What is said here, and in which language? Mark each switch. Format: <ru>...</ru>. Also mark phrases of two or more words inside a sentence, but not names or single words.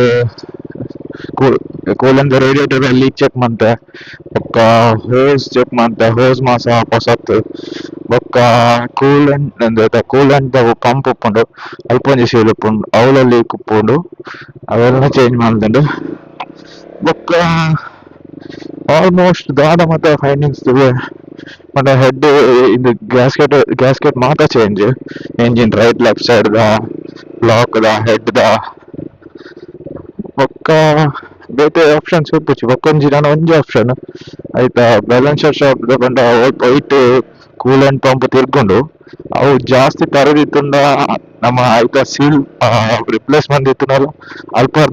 <tcy>ಕೂಲಂದ</tcy> <en>radiator leak check</en> <tcy>ಮಂತೆ ಬೊಕ್ಕ</tcy> <en>hose check</en> <tcy>ಮಂತೆ ಹೋಸ್ ಮಾಸ ಹೊಸತ್ ಬೊಕ್ಕ</tcy> <en>coolant pump</en> <tcy>ಉಪ್ಪುಂಡು ಅಲ್ಪೊಂಜಿ ಸೀಲ್ ಉಪ್ಪುಂಡು ಅವಲ ಲೀಕ್ ಉಪ್ಪುಂಡು ಅವೆಲ್ಲ ಚೇಂಜ್ ಮಾಡ್ದುಂಡು ಬೊಕ್ಕ ಆಲ್ಮೋಸ್ಟ್ ದಾದ ಮತ್ತೆ ಫೈಂಡಿಂಗ್ಸ್ ಮತ್ತೆ ಹೆಡ್ ಇದು ಗ್ಯಾಸ್ಕೆಟ್ ಮಾತ್ರ</tcy> <en>change engine right left side</en> <tcy>ದ ಬ್ಲಾಕ್ ದ ಹೆಡ್ ದ ಬೊಕ್ಕ ಬೇತೆ ಆಪ್ಷನ್ಸ್ ಇಪ್ಪುಜಿ ಬೊಕ್ಕೊಂಜಿ ನಾನು ಒಂಜಿ ಆಪ್ಷನ್ ಆಯ್ತಾ</tcy> <en>balancer shop</en> <tcy>ತಗೊಂಡ</tcy> <en>white coolant pump</en> <tcy>ತಿರ್ಕೊಂಡು ಅವು ಜಾಸ್ತಿ ತರದಿತ್ತುಂಡ ನಮ್ಮ ಆಯ್ತಾ</tcy> <en>seal replacement</en> <tcy>ಇತ್ತುನಲ್ಲ ಅಲ್ಪಾರ್ದು</tcy>